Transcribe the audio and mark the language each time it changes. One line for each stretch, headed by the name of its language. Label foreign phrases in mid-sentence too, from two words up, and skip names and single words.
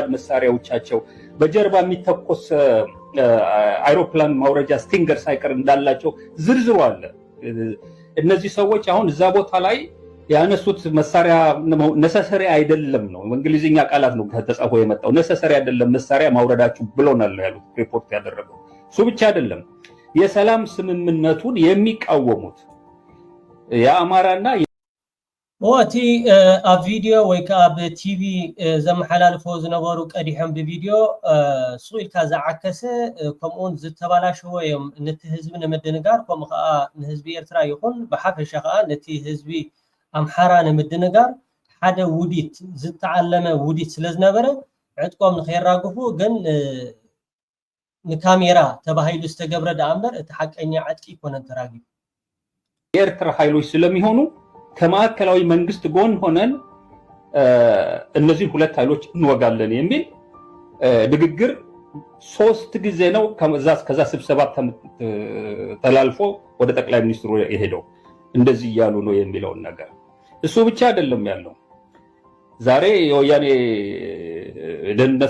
Amharic: መሳሪያዎቻቸው በጀርባ የሚተኮስ አይሮፕላን ማውረጃ ስቲንገር ሳይቀር እንዳላቸው ዝርዝሩ አለ እነዚህ ሰዎች አሁን እዛ ቦታ ላይ ያነሱት መሳሪያ ነሰሰሪ አይደለም ነው እንግሊዝኛ ቃላት ነው ተጻፎ የመጣው ነሰሰሪ አይደለም መሳሪያ ማውረዳችሁ ብሎናል ያሉት ሪፖርት ያደረገው እሱ ብቻ አይደለም የሰላም ስምምነቱን የሚቃወሙት የአማራና
Tigrinya: ወቲ ኣብ ቪዲዮ ወይ ከዓ በቲቪ ዘመሐላልፎ ዝነበሩ ቀዲሖም በቪዲዮ ሱኢልካ ዝዓከሰ ከምኡን ዝተባላሸወ እዮም ነቲ ህዝቢ ንምድንጋር ከምኡ ከዓ ንህዝቢ ኤርትራ ይኹን ብሓፈሻ ከዓ ነቲ ህዝቢ ኣምሓራ ንምድንጋር ሓደ ውዲት ዝተዓለመ ውዲት ስለዝነበረ ዕጥቆም ንከይራግፉ ግን ንካሜራ ተባሂሉ ዝተገብረ ዳእምበር እቲ ሓቀኛ ዕጥቂ ይኮነን ተራጊፉ
Amharic: ኤርትራ ኃይሎች ስለሚሆኑ ከማዕከላዊ መንግስት ጎን ሆነን እነዚህ ሁለት ኃይሎች እንወጋለን የሚል ንግግር ሶስት ጊዜ ነው ከዛ ስብሰባ ተላልፎ ወደ ጠቅላይ ሚኒስትሩ የሄደው እንደዚህ ያሉ ነው የሚለውን ነገር እሱ ብቻ አይደለም ያለው ዛሬ የወያኔ ደህንነት